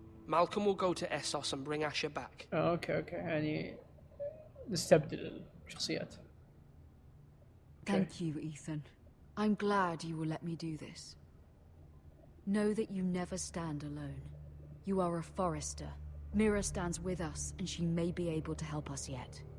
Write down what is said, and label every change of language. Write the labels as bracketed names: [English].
[English] Malcolm will go to Essos and bring Asher back. [Arabic] اوكي يعني نستبدل الشخصيات. [English] Thank you, Ethan. I'm glad you will let me do this. Know that you never stand alone. You are a forester. Mira stands with us, and she may be able to help us yet.